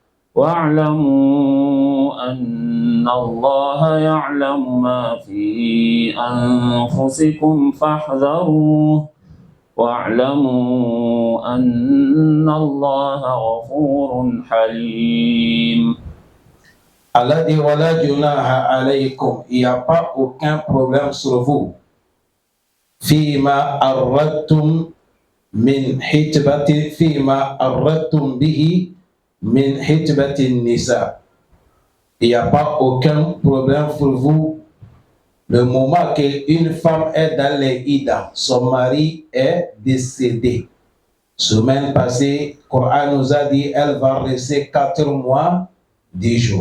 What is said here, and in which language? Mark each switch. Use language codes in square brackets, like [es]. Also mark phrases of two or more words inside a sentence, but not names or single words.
[ar] واعلموا أن الله يعلم ما في أنفسكم فاحذروه واعلموا أن الله غفور حليم. [fr] Allah dit [ar] ولا جناح عليكم, [fr] il n'y a pas aucun problème sur vous. [ar] فيما عرضتم فيما عرضتم به من خطبة النساء. [fr] Il n'y a pas aucun problème pour vous le moment qu'une femme est dans les Ida, son mari est décédé. Semaine passée, le Coran nous a dit elle va rester 4 mois, 10 jours.